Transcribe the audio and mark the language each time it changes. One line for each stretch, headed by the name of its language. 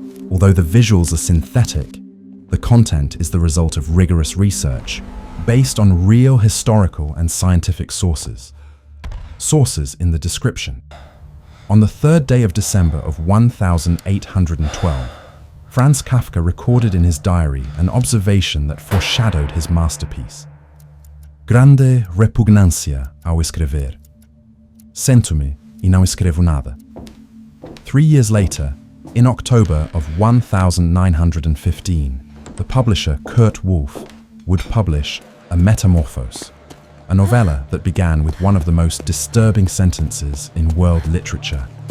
English: Although the visuals are synthetic, the content is the result of rigorous research based on real historical and scientific sources. Sources in the description. On the 3rd day of December of 1812, Franz Kafka recorded in his diary an observation that foreshadowed his masterpiece.
Portuguese: Grande repugnância ao escrever. Sento-me e não escrevo nada.
English: 3 years later, in October of 1915, the publisher Kurt Wolff would publish A Metamorphose, a novella that began with one of the most disturbing sentences in world literature.